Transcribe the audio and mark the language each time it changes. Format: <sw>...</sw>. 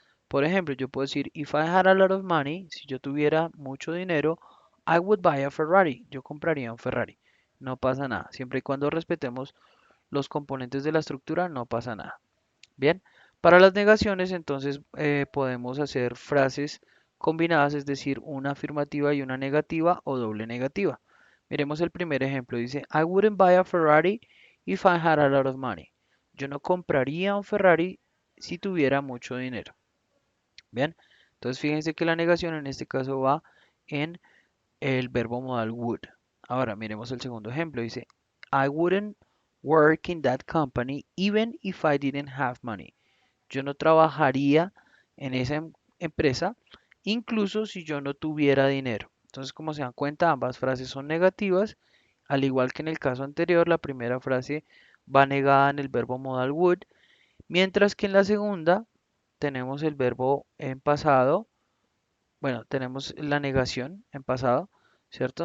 <es>Por ejemplo, yo puedo decir,</es> <en>if I had a lot of money,</en> <es>si yo tuviera mucho dinero,</es> <en>I would buy a Ferrari,</en> <es>yo compraría un Ferrari. No pasa nada. Siempre y cuando respetemos los componentes de la estructura, no pasa nada. Bien, para las negaciones, entonces podemos hacer frases combinadas, es decir, una afirmativa y una negativa o doble negativa. Miremos el primer ejemplo.</es> <en>Dice, I wouldn't buy a Ferrari if I had a lot of money.</en> <es>Yo no compraría un Ferrari si tuviera mucho dinero. Bien, entonces fíjense que la negación en este caso va en el verbo modal would. Ahora miremos el segundo ejemplo.</es> <en>Dice, I wouldn't work in that company even if I didn't have money.</en> <es>Yo no trabajaría en esa empresa incluso si yo no tuviera dinero. Entonces, como se dan cuenta, ambas frases son negativas, al igual que en el caso anterior, la primera frase va negada en el verbo modal would, mientras que en la segunda tenemos el verbo en pasado, bueno, tenemos la negación en pasado, ¿cierto?</es>